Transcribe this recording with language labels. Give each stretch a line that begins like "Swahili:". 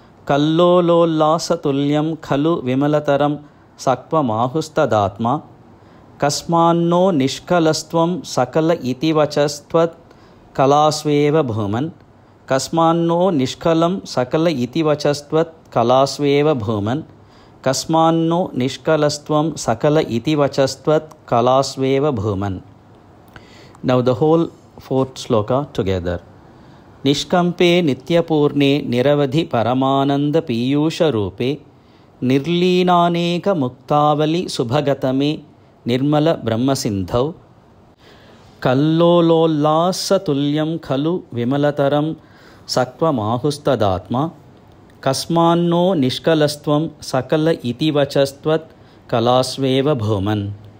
Sanskrit: కల్లోలోల్లాసతుల్యం ఖలు విమలతరం సత్వమాహుస్తదాత్మా కస్మాన్నో నిష్కలస్త్వం సకల ఇతి వచస్త్వత్ కళాస్వేవ భూమన్. కస్మాన్నో నిష్కలం సకల ఇతి వచస్త్వత్ కళాస్వేవ భూమన్. కస్మాన్నో నిష్కలస్త్వం సకల ఇతి వచస్త్వత్ కళాస్వేవ Bhuman.
English: Now the whole fourth sloka together.
Sanskrit: నిష్కంపే నిత్యపూర్ణే నిరవధి పరమానంద పీయూష రూపే నిర్లీనానేక ముక్తావలి సుభగతమే నిర్మల బ్రహ్మసింధౌ. కల్లోలోల్లాసతుల్యం ఖలు విమలతరం సత్వమాహుస్తదాత్మా కస్మాన్నో నిష్కలస్త్వం సకల ఇతి వచస్త్వత్ కళాస్వేవ భూమన్.